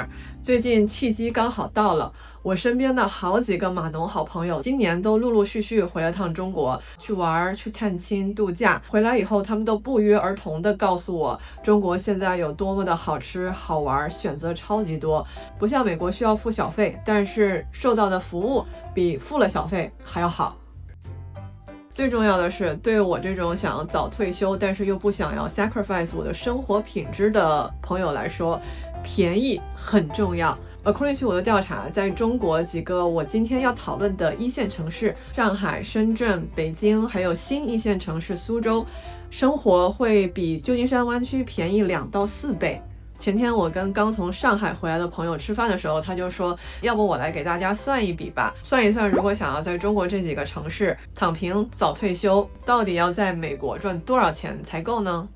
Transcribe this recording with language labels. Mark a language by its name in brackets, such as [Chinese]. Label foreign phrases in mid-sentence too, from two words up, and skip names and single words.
[Chinese] 最近契機剛好到了，我身邊的好幾個碼農好朋友今年都陸陸續續回了趟中國去玩、去探親、度假。回來以後他們都不約而同地告訴我，中國現在有多麼的好吃好玩，選擇超級多，不像美國需要付小費，但是受到的服務比付了小費還要好。最重要的是，对我这种想要早退休但是又不想要 sacrifice 我的生活品質的朋友來說，便宜很重要。 [English] According to [Chinese] 我的調查，在中國幾個我今天要討論的一線城市，上海、深圳、北京，還有新一線城市蘇州，生活會比舊金山灣區便宜2到4倍。前天我跟剛從上海回來的朋友吃飯的時候，他就說要不我來給大家算一筆吧，算一算如果想要在中國這幾個城市躺平早退休，到底要在美國賺多少錢才夠呢？